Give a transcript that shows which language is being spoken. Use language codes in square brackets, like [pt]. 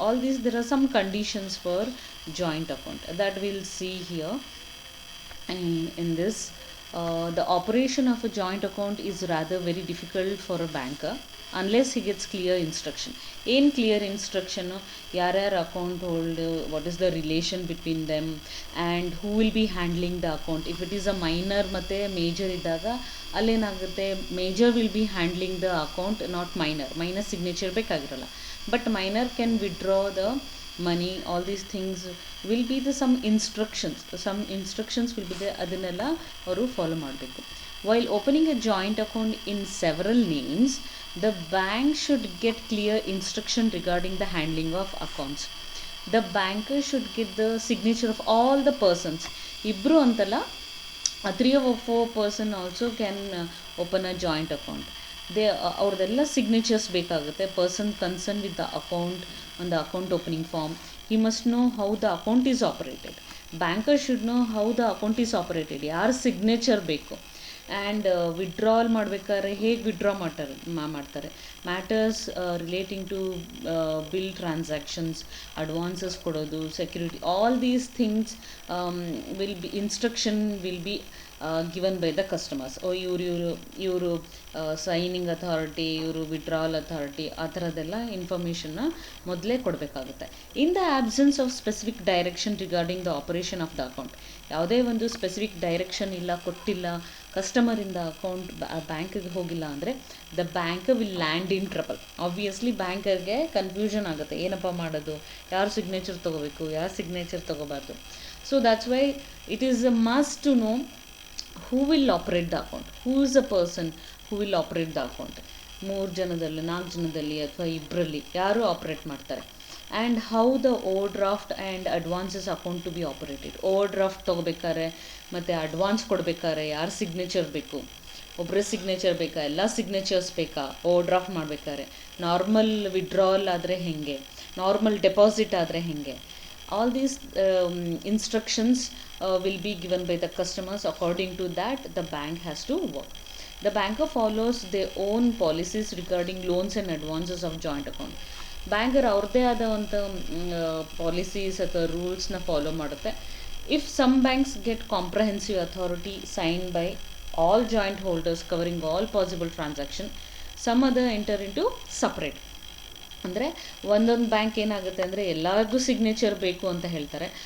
[en] All these there are some conditions for joint account that we'll see here in this. The operation of a joint account is rather very difficult for a banker unless he gets clear instruction. [kn] ಏನು clear instruction, ಯಾರ್ಯಾರು account hold, [en] What is the relation between them, and who will be handling the account. If it is a minor [kn] ಮತ್ತು major ಇದ್ದಾಗ ಅಲ್ಲೇನಾಗುತ್ತೆ, [en] Major will be handling the account, not minor signature ಬೇಕಾಗಿರಲ್ಲ, but minor can withdraw the money. All these things will be the some instructions will be there, [kn] ಅದನ್ನೆಲ್ಲ ಅವರು follow ಮಾಡಬೇಕು. [en] While opening a joint account in several names, the bank should get clear instruction regarding the handling of accounts. The banker should get the signature of all the persons. [kn] ಇಬ್ಬರು ಅಂತಲ್ಲ, [en] 3 or 4 person also can open a joint account. [kn] ಅವ್ರದ್ದೆಲ್ಲ signatures ಬೇಕಾಗುತ್ತೆ. [en] Person concern with the account on the account opening form. He must know how the account is operated. Banker should know how the account is operated. [kn] ಯಾರ signature ಬೇಕು, [en] and [kn] withdrawal ಮಾಡಬೇಕಾದ್ರೆ ಹೇಗೆ withdraw ಮಾಡ್ತಾರೆ, [en] Matters relating to bill transactions, advances ಕೊಡೋದು, security, all these things will be instruction will be given by the customers. [kn] ಇವರು signing authority, ಇವರು withdrawal authority, ಆ ಥರದ್ದೆಲ್ಲ ಇನ್ಫಾರ್ಮೇಷನ್ನ ಮೊದಲೇ ಕೊಡಬೇಕಾಗುತ್ತೆ. [en] in the absence of specific direction regarding the operation of the account, [kn] ಯಾವುದೇ ಒಂದು specific direction ಇಲ್ಲ, ಕೊಟ್ಟಿಲ್ಲ, ಕಸ್ಟಮರಿಂದ ಅಕೌಂಟ್ ಬ್ಯಾಂಕಿಗೆ ಹೋಗಿಲ್ಲ ಅಂದರೆ [en] The bank will land in trouble. [kn] Obviously ಬ್ಯಾಂಕರ್ಗೆ confusion ಆಗುತ್ತೆ, ಏನಪ್ಪ ಮಾಡೋದು, ಯಾರು ಸಿಗ್ನೇಚರ್ ತೊಗೋಬೇಕು, ಯಾರು signature ತೊಗೋಬಾರ್ದು. [en] So that's why it is a must to know who will operate the account, who is the person who will operate the account. [kn] 3 ಜನದಲ್ಲಿ 4 ಜನದಲ್ಲಿ ಅಥವಾ ಇಬ್ಬರಲ್ಲಿ ಯಾರು ಆಪ್ರೇಟ್ ಮಾಡ್ತಾರೆ. [en] And how the overdraft and advances account to be operated. [kn] Over draft ತೊಗೋಬೇಕಾರೆ ಮತ್ತು advance ಕೊಡಬೇಕಾದ್ರೆ ಯಾರು signature ಬೇಕು, ಒಬ್ಬರೇ ಸಿಗ್ನೇಚರ್ ಬೇಕಾ, ಎಲ್ಲ ಸಿಗ್ನೇಚರ್ಸ್ ಬೇಕಾ, ಓವರ್ ಡ್ರಾಫ್ಟ್ ಮಾಡಬೇಕಾದ್ರೆ, ನಾರ್ಮಲ್ ವಿಡ್ರಾಲ್ ಆದರೆ ಹೇಗೆ, ನಾರ್ಮಲ್ ಡೆಪಾಸಿಟ್ ಆದರೆ ಹೇಗೆ, [en] all these instructions will be given by the customers. According to that, the bank has to work. The banker follows their own policies regarding loans and advances of joint account. [kn] Banker ಅವ್ರದ್ದೇ ಆದಂಥ policies ಅಥವಾ ರೂಲ್ಸ್ನ follow ಮಾಡುತ್ತೆ. [en] If some banks get comprehensive authority sign by all joint holders covering all possible transaction, some other enter into separate. [kn] ಅಂದರೆ ಒಂದೊಂದು bank ಏನಾಗುತ್ತೆ ಅಂದರೆ ಎಲ್ಲರಿಗೂ signature ಬೇಕು ಅಂತ ಹೇಳ್ತಾರೆ.